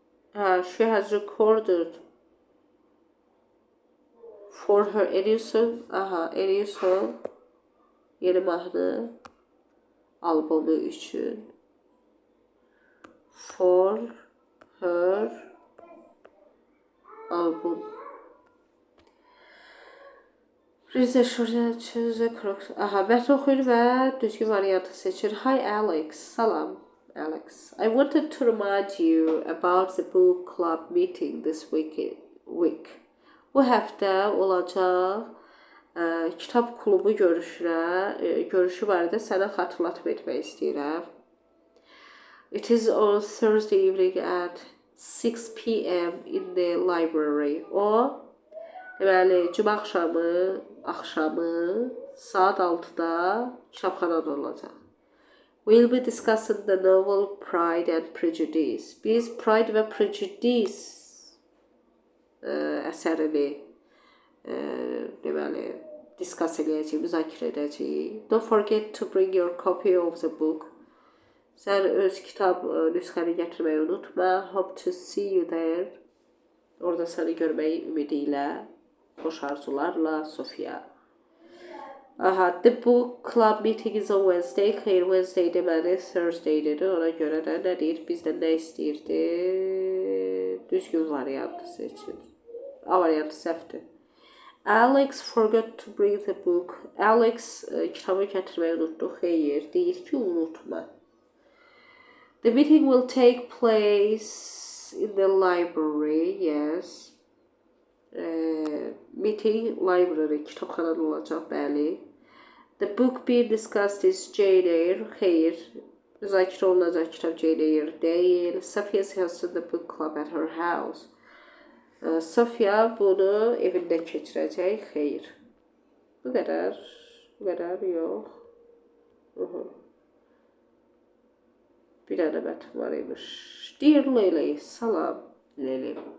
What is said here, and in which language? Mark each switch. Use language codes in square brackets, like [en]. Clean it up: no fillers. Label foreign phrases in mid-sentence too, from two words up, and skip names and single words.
[en] She has recorded for her [az] en son yeni mahnı albomu üçün. [en] For her album. Rize şurada çözü krok. [az] Mətn oxuyur və düzgün variantı seçir. [en] Hi Alex, salam Alex. I wanted to remind you about the book club meeting this week. [az] Bu həftə olacaq kitab klubu görüşü barədə sənə xatırlatma etmək istəyirəm. [en] It is on Thursday evening at 6 p.m. in the library. [az] O, deməli, cümə axşamı saat 6-da kitabxanada olacaq. [en] We'll be discussing the novel Pride and Prejudice. [az] Biz Pride və Prejudice əsərini deməli, discuss edəcəyik, müzakirə edəcəyik. [en] Don't forget to bring your copy of the book. [az] Sən öz kitab nüsxəni gətirməyi unutma. [en] Hope to see you there. [az] Orada səni görməyi ümidi ilə, xoş arzularla, Sofia. [en] The book club meeting is on Wednesday. [az] Xeyr, Wednesday deməli, Thursday dedi. Ona görə də nə deyir? Bizdən nə istəyirdi? Düzgün variantı seçin. A variantı səhvdir. [en] Alex forgot to bring the book. [az] Alex kitabı gətirməyi unutdu. Xeyr, deyir ki, unutma. [en] The meeting will take place in the library, yes. Meeting, library, [az] kitabxanada olacaq, bəli. [en] The book being discussed is Jane Eyre, xeyr. [az] Müzakirə olunacaq kitab Jane Eyre deyil. [en] Sophia hosted the book club at her house. [az] Sophia bunu evində keçirəcək, xeyr. Bu qədər yox. Bir dənə mətn var imiş. [en] Dear Lily, salam Lily.